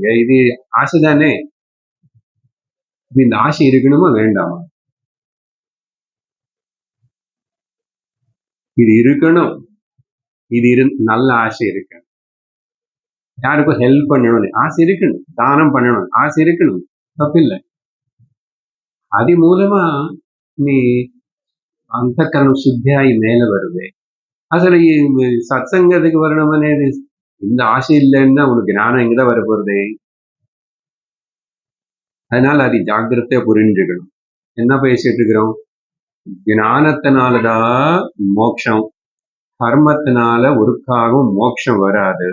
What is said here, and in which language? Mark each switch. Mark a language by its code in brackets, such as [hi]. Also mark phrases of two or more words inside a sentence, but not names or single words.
[ta] இது ஆசை தானே? இந்த ஆசை இருக்கணுமா வேண்டாமா? இது இருக்கணும். இது நல்ல ஆசை இருக்கணும். யாருக்கும் ஹெல்ப் பண்ணணும் ஆசை இருக்கணும், தானம் பண்ணணும் ஆசை இருக்கணும், தப்பில்லை. அது மூலமா நீ அந்தஃகரண சுத்தி ஆயி மேல வருது. [te] అసలు ఈ సత్సంగతికి [ta] வரணும் అనేది இந்த ஆசை இல்லைன்னா உனக்கு ஞானம் எங்கதான் வர போறது? அதனால அது ஜாக்கிரதையா புரிஞ்சுக்கணும். என்ன பேசிட்டு இருக்கிறோம்? ஞானத்தினாலதான் மோட்சம், கர்மத்தினால ஒருக்காகவும் மோட்சம் வராது.